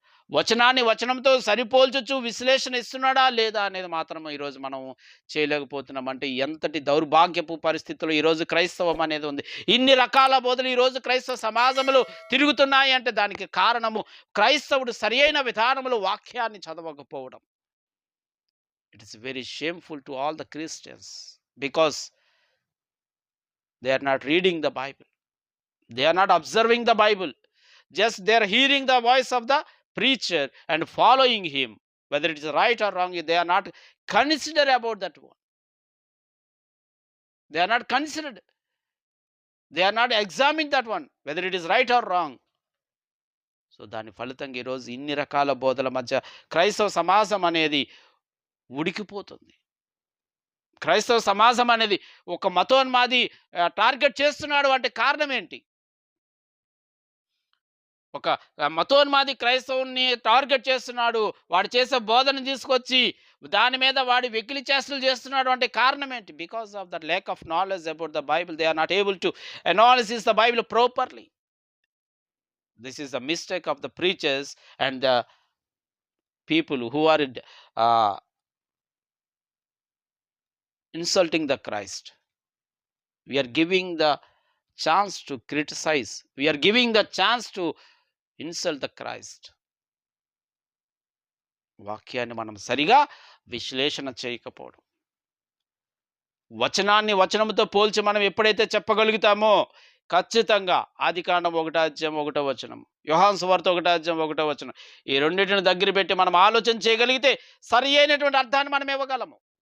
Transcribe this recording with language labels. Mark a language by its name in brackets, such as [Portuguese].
[Telugu] వచనాన్ని వచనంతో సరిపోల్చుచు విశ్లేషణ ఇస్తున్నాడా లేదా అనేది మాత్రం ఈరోజు మనం చేయలేకపోతున్నాం. అంటే ఎంతటి దౌర్భాగ్యపు పరిస్థితులు ఈరోజు క్రైస్తవం అనేది ఉంది. ఇన్ని రకాల బోధలు ఈరోజు క్రైస్తవ సమాజంలో తిరుగుతున్నాయి అంటే దానికి కారణము క్రైస్తవుడు సరియైన విధానములో వాక్యాన్ని చదవకపోవడం. [English] It is very shameful to all the Christians because they are not reading the Bible. They are not observing the Bible. Just they are hearing the voice of the preacher and following him. Whether it is right or wrong, they are not considered about that one. They are not considered. They are not examining that one, whether it is right or wrong. [Telugu] So దాని ఫలితంగా ఈరోజు ఇన్ని రకాల బోధల మధ్య క్రైస్తవ సమాజం అనేది ఉడికిపోతుంది. క్రైస్తవ సమాజం అనేది ఒక మతోన్మాది టార్గెట్ చేస్తున్నాడు అంటే కారణం ఏంటి? ఒక మతోన్మాది క్రైస్తవుని టార్గెట్ చేస్తున్నాడు. వాడు చేసే బోధన తీసుకొచ్చి దాని మీద వాడి వెకిలి చేష్టలు చేస్తున్నాడు అంటే కారణం ఏంటి? [English] Because of the lack of knowledge about the Bible. They are not able to analyze the Bible properly. This is the mistake of the preachers and the people who are insulting the Christ. We are giving the chance to criticize. We are giving the chance to insult the Christ. [Telugu] వాక్యాన్ని మనం సరిగా విశ్లేషణ చేయకపోవడం. వచనాన్ని వచనముతో పోల్చి మనం ఎప్పుడైతే చెప్పగలుగుతామో ఖచ్చితంగా ఆదికాండం 1:1 యోహాను సువార్త 1:1 ఈ రెండింటిని దగ్గర పెట్టి మనం ఆలోచన చేయగలిగితే సరి అయినటువంటి అర్థాన్ని మనం ఇవ్వగలము.